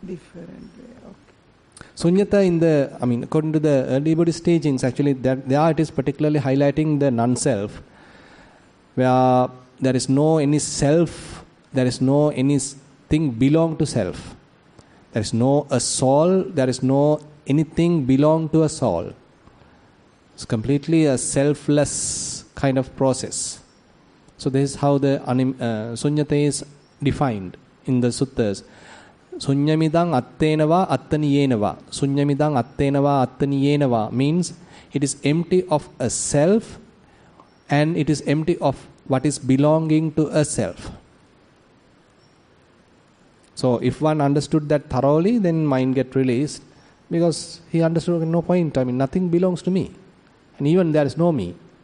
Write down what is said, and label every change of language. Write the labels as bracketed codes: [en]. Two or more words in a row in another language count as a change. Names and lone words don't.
[en] Sunyata according to the early Buddhist teachings, actually there it is particularly highlighting the non-self, where there is no any self, there is no anything belong to self. There is no a soul, there is no anything belong to a soul. It's completely a selfless kind of process. So this is how the sunyata is defined in the suttas. [pi] Sunyamidang attenava attaniyenava. Sunyamidang attenava attaniyenava [en] means it is empty of a self and it is empty of what is belonging to a self. So if one understood that thoroughly, then mind get released, because he understood no point. Nothing belongs to me, and even there is no me.